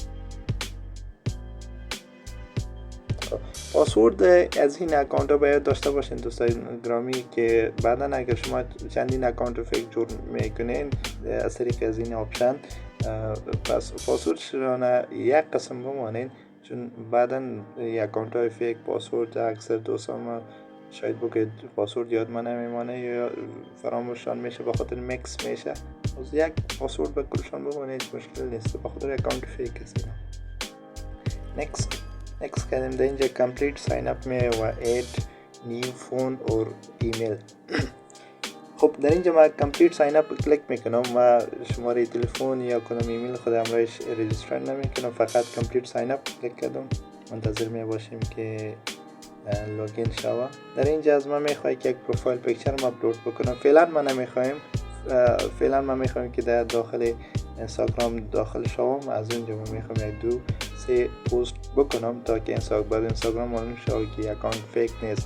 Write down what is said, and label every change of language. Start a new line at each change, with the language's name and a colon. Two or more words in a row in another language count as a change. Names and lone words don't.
Persian: پاسورد از این اکانت ها باید داشته باشین دوستان گرامی که بعدا اگر شما چندین اکانت فیک جور میکنین از طریق از این آپشن، پس پاسورد شدن یک قسم بمانین، چون بعدا اکانت های فیک پاسورد اکثر دوستان ما شاید بگید پاسورد یاد من نمیمانه یا فراموشان میشه به خاطر میکس میشه. از یک پاسورد به کلشان بمانید، مشکل نیست، به خاطر اکانت فیک است اینا.
English: next
Persian: کردیم. در اینجا
English: complete sign up
Persian: می و
English: add new phone or email.
Persian: خب در اینجا ما
English: complete sign up
Persian: کلیک میکنم و شماره تلفن یا کدام ایمیل خود همراهش رجیستر نمیکنم، فقط
English: complete sign up
Persian: کلیک کردم. منتظر می باشیم که لوگین شوه. در اینجا از ما میخواد که یک
English: profile picture
Persian: ما اپلود بکنم. فعلا ما میخوایم که در داخل اینستاگرام داخل شوم. از اونجا ما میخوام یک دو سه پست بکنم تا که اینستاگرام معلوم شود که اکانت فیک نیست.